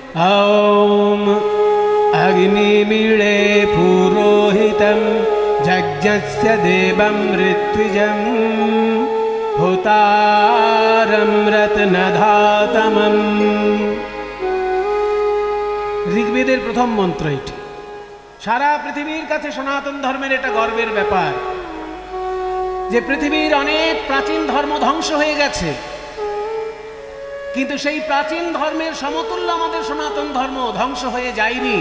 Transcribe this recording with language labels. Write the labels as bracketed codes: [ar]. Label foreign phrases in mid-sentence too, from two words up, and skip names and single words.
[sa] ॐ अग्निमीळे पुरोहितं यज्ञस्य देवं ऋत्विजं हुतारं रत्नधातमम्। [bn] ঋগ্বেদের প্রথম মন্ত্র এটি। সারা পৃথিবীর কাছে সনাতন ধর্মের এটা গর্বের ব্যাপার যে পৃথিবীর অনেক প্রাচীন ধর্ম ধ্বংস হয়ে গেছে, কিন্তু সেই প্রাচীন ধর্মের সমতুল্য আমাদের সনাতন ধর্ম ধ্বংস হয়ে যায়নি।